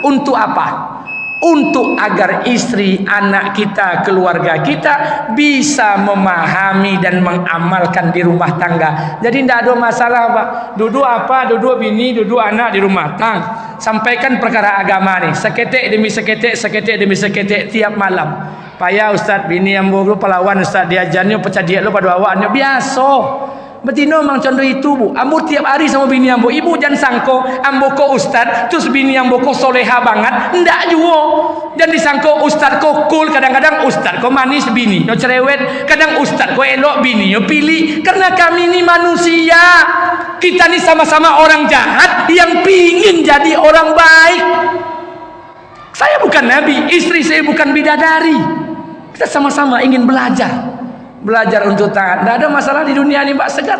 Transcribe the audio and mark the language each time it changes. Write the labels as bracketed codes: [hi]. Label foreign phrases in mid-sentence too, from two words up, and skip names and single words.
[id] Untuk apa? Untuk agar istri, anak kita, keluarga kita bisa memahami dan mengamalkan di rumah tangga. Jadi tidak ada masalah Pak. Duduk apa? Duduk bini, duduk anak di rumah tangga. Sampaikan perkara agama nih, seketek demi seketek, seketek demi seketek tiap malam. Payah Ustaz, bini yang bodoh pelawan Ustaz, diajarnya pecah diet lo pada awaknya biasa. Betina memang contoh itu Bu. [min] Ambo tiap hari sama bini ambo. Ibu jangan sangko ambo ko ustad, terus bini ambo ko soleha banget. Ndak juga. Dan disangko ustad ko cool, kadang-kadang ustad ko manis, bini yo cerewet. Kadang ustad ko elok, bini yo pilih. [id] Karena kami ini manusia. Kita ini sama-sama orang jahat yang pingin jadi orang baik. Saya bukan nabi, istri saya bukan bidadari. Kita sama-sama ingin belajar. Belajar untuk taat. Tidak ada masalah di dunia ini Pak, segar.